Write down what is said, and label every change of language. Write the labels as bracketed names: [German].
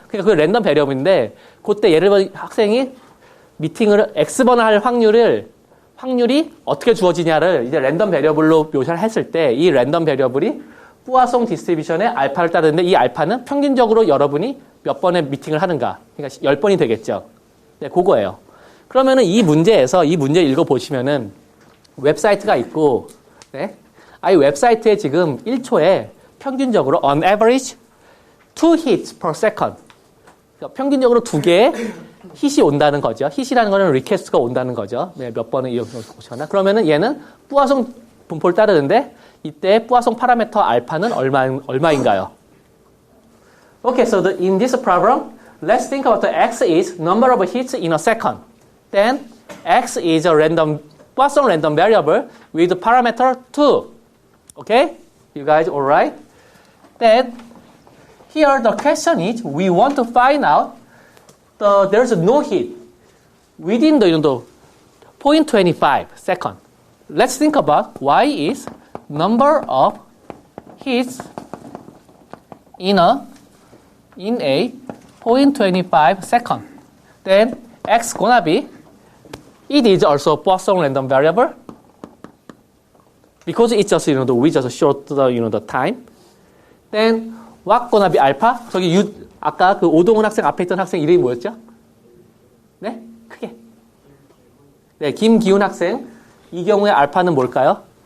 [Korean] 그러니까 그 랜덤 베리어블인데 그때 예를 들어 학생이 미팅을 X번 할 확률이 어떻게 주어지냐를 이제 랜덤 베리어블로 묘사를 했을 때 이 랜덤 베리어블이 포아송 디스트리뷰션의 알파를 따르는데 이 알파는 평균적으로 여러분이 몇 번의 미팅을 하는가. 그러니까 10번이 되겠죠. 네, 그거예요. 그러면은 이 문제 읽어보시면은 웹사이트가 있고, 네. 이 웹사이트에 지금 1초에 평균적으로 [English] on average 2 hits per second. [Korean] 그러니까 평균적으로 2개의 hit이 온다는 거죠. hit이라는 거는 request가 온다는 거죠. 네, 몇 번을 이용하거나. 그러면은 얘는 포아송 분포를 따르는데 이때 포아송 파라미터 알파는 얼마인가요? [English] Okay, so in this problem, let's think about the x is number of hits in a second. Then x is a Poisson random variable with parameter 2. Okay? You guys all right? Then here the question is we want to find out there's no heat within the 0.25 second. Let's think about y is number of heats in a 0.25 second. Then x gonna be, it is also Poisson random variable because it's just we just short the time. Then what gonna be alpha? [Korean] 저기 아까 그 오동훈 학생 앞에 있던 학생 이름이 뭐였죠? 네, 크게. 네, 김기훈 학생. 이 경우에 알파는 뭘까요?